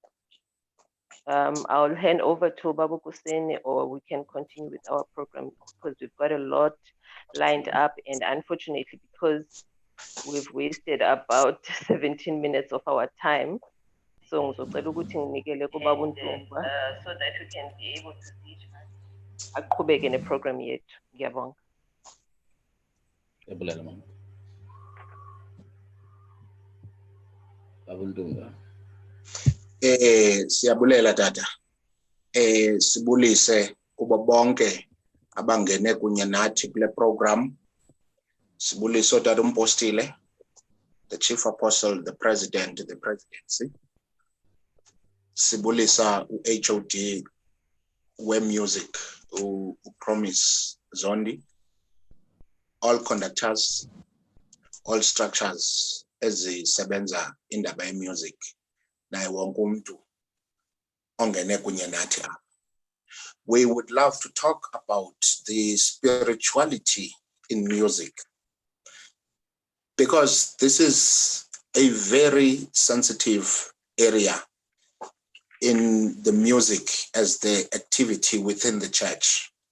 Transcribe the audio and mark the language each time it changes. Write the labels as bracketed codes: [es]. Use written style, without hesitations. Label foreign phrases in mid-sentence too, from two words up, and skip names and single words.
[en] I'll hand over to Babu Kuseni, or we can continue with our program because we've got a lot lined up, and unfortunately, because we've wasted about 17 minutes of our time. So that we can be able to see each other. [zu] Aqhubeke ne-program yethu. Ngiyabonga. [xh] Yabulela mama. Babundunga. Siyabulela tata. Sibulise kubo bonke abangene kunye nathi kule program. Sibulise utata umpostile, [en] the chief apostle, the president, the presidency. [xh] Sibulisa HOD we music, Promise Zondi. [en] all conductors, all structures [xh] ezisebenza indaba ye-music naye wonke umuntu ongene kunye nathi apha. [en] We would love to talk about the spirituality in music, because this is a very sensitive area in the music as the activity within the church.